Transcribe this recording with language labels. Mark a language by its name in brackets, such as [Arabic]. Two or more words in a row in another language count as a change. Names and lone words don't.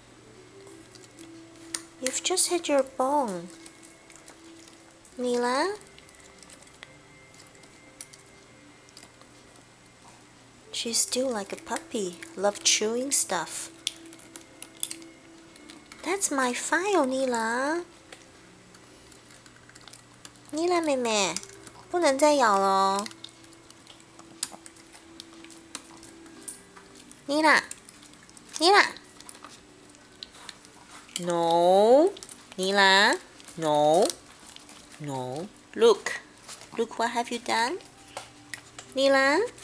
[English] You've just had your bone. Nila? She's still like a puppy, love chewing stuff. That's my file, Nila. [Chinese] Nila 妹妹，不能再咬了哦。Nila, Nila. [English] No, Nila. No, no. Look, look what have you done, Nila?